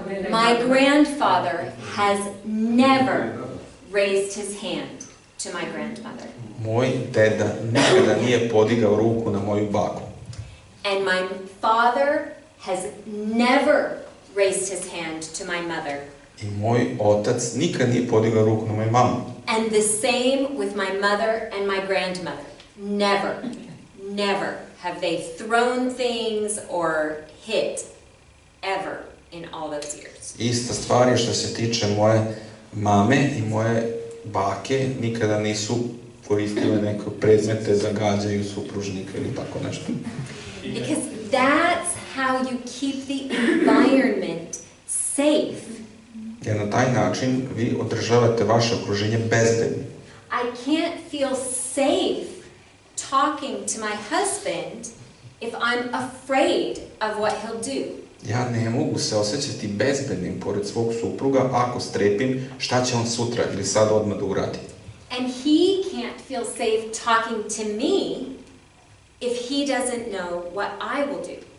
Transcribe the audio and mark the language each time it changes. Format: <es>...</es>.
<en>My grandfather has never raised his hand to my grandmother.</en> <sr>Moj deda nikada nije podigao ruku na moju baku.</sr> <en>And my father has never raised his hand to my mother.</en> <sr>I moj otac nikad nije podigao ruku na moju mamu.</sr> <en>And the same with my mother and my grandmother. Never have they thrown things or hit ever in all those years.</en> <sr>Ista stvar je što se tiče moje mame i moje bake, nikada nisu koristile neke predmete za gađaju supružnika ili tako nešto.</sr> <en>Because that's how you keep the environment safe.</en> <sr>Jer na taj način vi održavate vaše okruženje bezbednim.</sr> <en>I can't feel safe talking to my husband if I'm afraid of what he'll do.</en> <sr>Ja ne mogu se osjećati bezbednim pored svog supruga ako strepim šta će on sutra ili sad odmah da uradi.</sr> <en>And he can't feel safe talking to me if he doesn't know what I will do.</en>